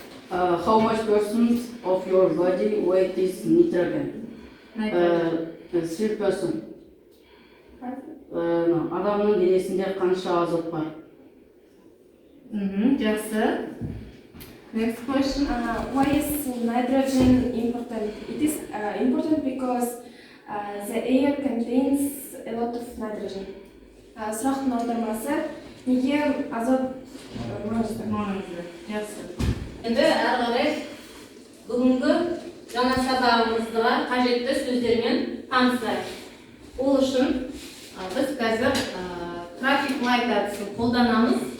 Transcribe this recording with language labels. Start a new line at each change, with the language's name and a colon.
English: How much percent of your body weight is nitrogen? 3%.
Kazakh: Адамның денесінде қанша азот бар? Жақсы.
English: Next question. Why is nitrogen important? It is important because the air contains a lot of nitrogen.
Kazakh: Сұрақтың аудармасы, неге азот маңызды? Жақсы. Енді әрі қарай бүгінгі жаңа сабағымызға қажетті сөздермен танысайық. Ол үшін біз қазір трафик лайт әдісін қолданамыз.